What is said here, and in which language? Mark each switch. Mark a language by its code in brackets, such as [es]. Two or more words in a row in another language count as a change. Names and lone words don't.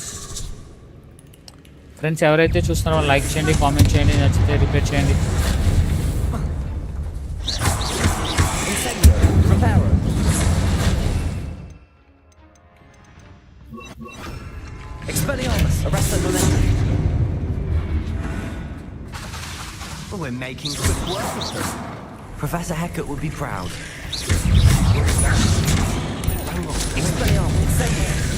[te] ఫ్రెండ్స్ ఎవరైతే చూస్తున్నారో వాళ్ళు లైక్ చేయండి, కామెంట్ చేయండి, నచ్చితే రిపేర్ చేయండి. [en] Expelliarmus, arresto momentum. Well, we're making quick work of them. Professor Hecat would be proud. Expelliarmus, incendio.